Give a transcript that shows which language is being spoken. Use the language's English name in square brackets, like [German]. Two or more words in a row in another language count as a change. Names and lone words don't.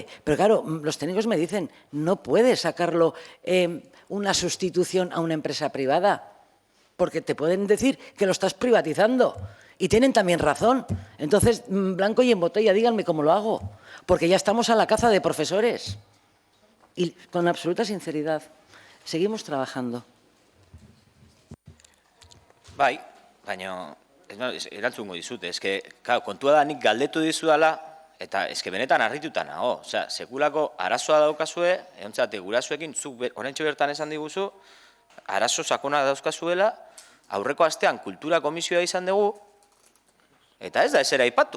[Spanish] Pero claro, los técnicos me dicen, no puedes sacarlo una sustitución a una empresa privada, porque te pueden decir que lo estás privatizando. Y tienen también razón. Entonces, blanco y en botella, díganme cómo lo hago. Porque ya estamos a la caza de profesores. Y con absoluta sinceridad, seguimos trabajando. [Basque] Bai, baina erantzungo dizut, eske, kontua da nik galdetu dizudala, eta eske benetan harrituta nago. Osea, sekulako arazoa daukazue, egontzate gurasoekin, zuk oraintxe bertan esan diguzu, arazo sakona dauzkazuela, aurreko astean kultura komisioa izan dugu, eta ez da esera aipatu.